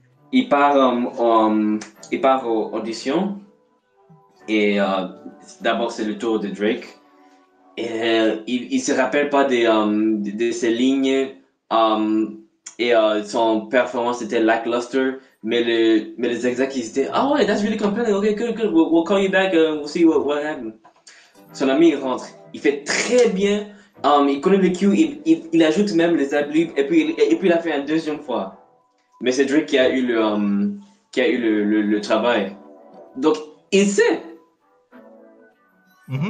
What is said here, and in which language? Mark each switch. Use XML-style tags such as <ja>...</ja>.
<fr>Il part, il part aux auditions. Et d'abord, c'est le tour de Drake. Et il se rappelle pas de ses lignes. Et son performance était lackluster. Mais les execs, ils étaient, ah ouais,</fr> <en>that's really compelling, ok, good, we'll call you back, we'll see what happened.</en> <fr>Son ami, il rentre, il fait très bien, il connaît le cue, il ajoute même les adlibs, et puis il a fait une deuxième fois. Mais c'est Drake qui a eu le travail. Donc, il sait, Mhm.</fr>